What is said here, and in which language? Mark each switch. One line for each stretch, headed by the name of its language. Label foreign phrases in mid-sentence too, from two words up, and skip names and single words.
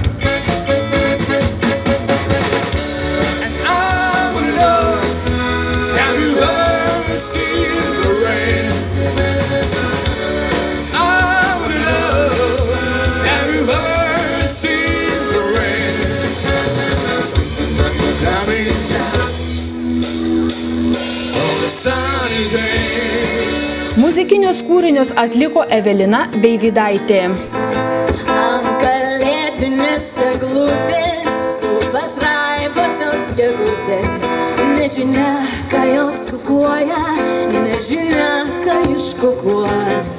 English: And I would love, have you ever seen the rain? I would love, have you ever seen the rain? Coming down on a sunny day.
Lithuanian: Muzikinius kūrinius atliko Evelina Beivydaitė. Ant kalėdinės eglutės supas raibusios gegutės. Nežinia, ką jos kukuoja, nežinia, ką iškukuos.